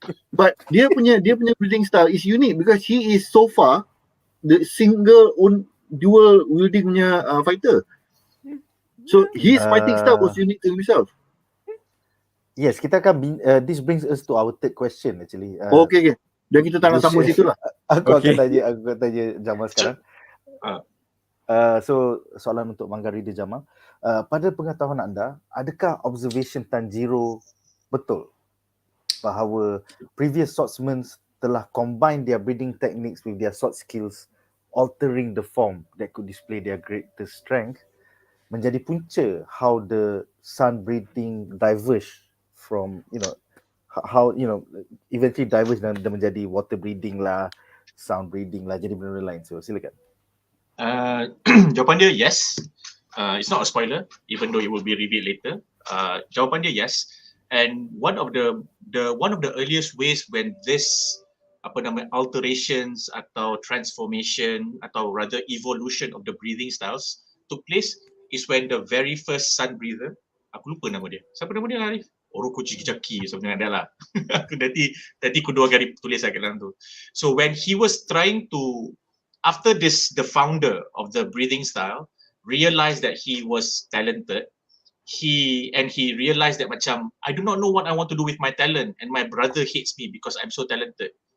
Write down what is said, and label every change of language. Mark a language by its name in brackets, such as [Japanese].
[English] But [Malay] dia punya [English] breathing style is unique because he is so far the dual wielding [Malay] punya [English] fighter. So his fighting style was unique to himself. Yes, [Malay] kita akan [English] this brings us to our third question actually. [Malay] Okay. Dan kita tak nak sambung situ lah. Aku akan tanya Jamal sekarang. So soalan untuk [English] Mangga Reader Jamal. [Malay] Pada pengetahuan anda, adakah [English] observation Tanjiro [Malay] betul bahawa [English] previous swordsmen [Malay] telah [English] combine their breathing techniques with their sword skills, altering the form that could display their greater strength, [Malay] menjadi punca [English] how the sun breathing diverge from, how eventually diverge [Malay] dan menjadi [English] water breathing lah, sound breathing lah, [Malay] jadi benda lain. So silakan. Jawapan dia yes. [English] It's not a spoiler, even though it will be revealed later. [Malay] Jawapan dia [English] yes. And one of the earliest ways when this alterations atau transformation atau rather evolution of the breathing styles took place is when the very first sun breather, [Malay] aku lupa nama dia. [English] Siapa nama dia, Ariff? Orokuchi Jaki, something like that lah. [Malay] Nanti aku dua kali tulis kat dalam tu. [English] So when he was trying to, after this, the founder of the breathing style realized that he was talented, he realized that [Malay] macam, [English] I do not know what I want to do with my talent, and my brother hates me because I'm so talented.